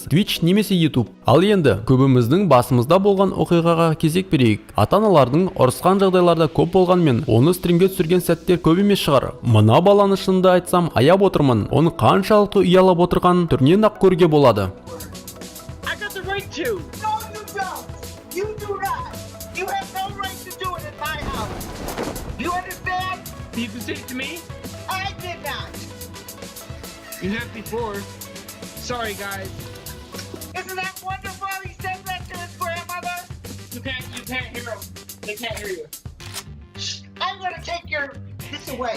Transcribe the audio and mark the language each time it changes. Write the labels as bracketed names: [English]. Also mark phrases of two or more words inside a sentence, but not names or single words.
[Kazakh] Twitch немесе YouTube. Ал енді көбіміздің басымызда болған оқиғаға кезек берейік. Ата-аналардың ұрысқан жағдайларда көп болғанмен, оны стримге түсірген сәттер көп емес шығар. Мына баланы шынымды айтсам, аяп отырмын. Оны қаншалықты ұялап отырғанын түрінен ақ көруге болады. [English] I got the right to. No, you don't. You do not. You have no right to do it in my house. You understand? You can say it to me. I did not. You have before. Sorry, guys. Isn't that wonderful? He said that to his grandmother. You can't hear them. They can't hear you. I'm gonna take this away.